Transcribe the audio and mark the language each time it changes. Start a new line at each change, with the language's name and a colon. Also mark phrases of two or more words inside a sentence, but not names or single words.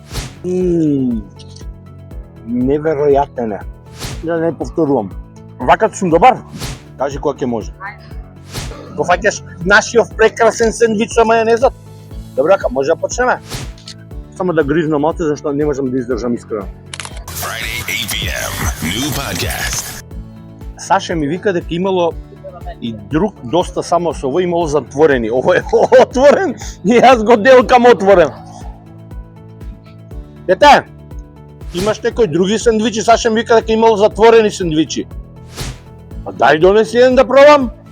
Macedonian: Неверојатен е. Да не повторувам. Вака сум добар. Кажи кога ќе може. Го фаќаш нашиот прекрасен сендвич со мајонезот. Добре, вака може да почнеме. Само да гризнам малку зашто не можам да издржам искрено.
English: Friday 8 p.m. New podcast.
Macedonian: Саше ми вика дека имало и друг доста само со овој имало затворени. Ово е отворен и јас го делкам отворен. Дете, имаш некои други сендвичи? Саше ми вика дека имало затворени сендвичи. А дај донеси еден да пробам.